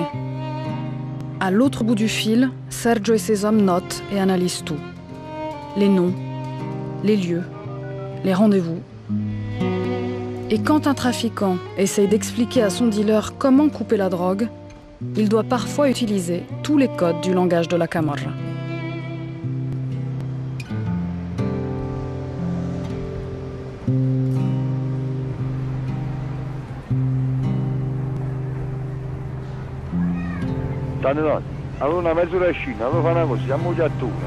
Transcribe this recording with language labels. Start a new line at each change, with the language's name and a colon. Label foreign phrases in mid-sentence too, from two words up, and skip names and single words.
French: À l'autre bout du fil, Sergio et ses hommes notent et analysent tout. Les noms, les lieux, les rendez-vous. Et quand un trafiquant essaye d'expliquer à son dealer comment couper la drogue, il doit parfois utiliser tous les codes du langage de la Camorra.
Italian: Allora una mezz'oracina, allora fa una cosa, siamo già a turno.